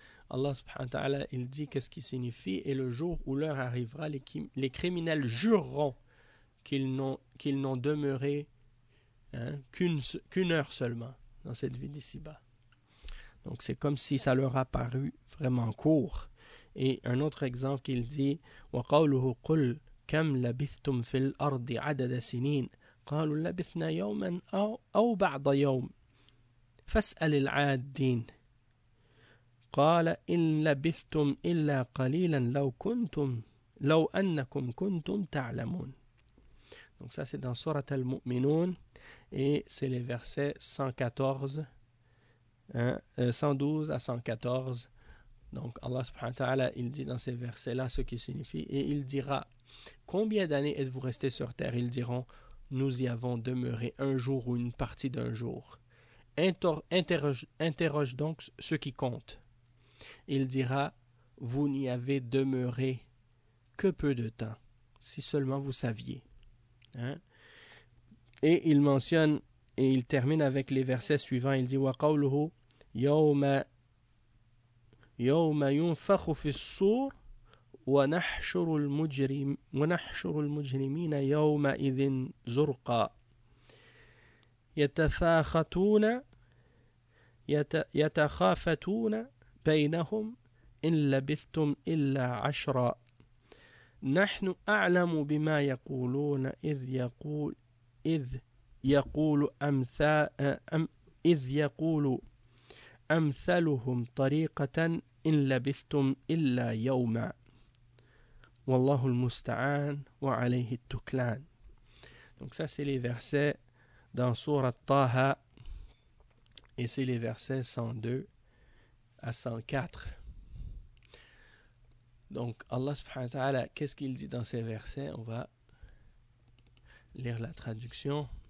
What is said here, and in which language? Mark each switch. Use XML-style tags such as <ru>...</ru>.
<fr>Allah subhanahu wa ta'ala, il dit qu'est-ce qui signifie, et le jour où l'heure arrivera, les criminels jureront qu'ils n'ont demeuré, hein, qu'une heure seulement dans cette vie d'ici-bas. Donc c'est comme si ça leur a paru vraiment court. Et un autre exemple qu'il dit,</fr> <ar>وَقَوْلُهُ قُلْ كَمْ لَبِثْتُمْ فِي الْأَرْضِ عَدَدَ سِنِينَ قَالُوا لَبِثْنَا يَوْمًا أَوْ بَعْضَ يَوْمٍ فَاسْأَلِ الْعَادِّينَ قَالَ إِنْ لَبِثْتُمْ إِلَّا قَلِيلًا لَوْ أَنَّكُمْ كُنْتُمْ تَعْلَمُونَ.</ar> <fr>Donc ça, c'est dans Sourate Al-Mu'minun, et c'est les versets 112 à 114. Donc Allah subhanahu wa ta'ala, il dit dans ces versets-là ce qui signifie, et il dira, combien d'années êtes-vous restés sur terre? Ils diront, nous y avons demeuré un jour ou une partie d'un jour. Interroge donc ce qui compte. Il dira, vous n'y avez demeuré que peu de temps, si seulement vous saviez. Hein? Et il mentionne, et il termine avec les versets suivants. Il dit,</fr> <ar>وَقَوْلُهُ يَوْمَ يُنْفَخُ فِي الصُّورِ وَنَحْشُرُ الْمُجْرِمِينَ يَوْمَ إِذٍ زُرْقَى يَتَخَافَتُونَ بينهم إن لبثتم إلا عشرا نحن أعلم بما يقولون إذ يقول أمثلهم طريقة إن لبثتم إلا يوما والله المستعان وعليه التكلان.</ar> <fr>Donc ça, c'est les versets dans sourate طه, et c'est les versets 102 à 104. Donc Allah subhanahu wa ta'ala, qu'est-ce qu'il dit dans ces versets? On va lire la traduction.</fr>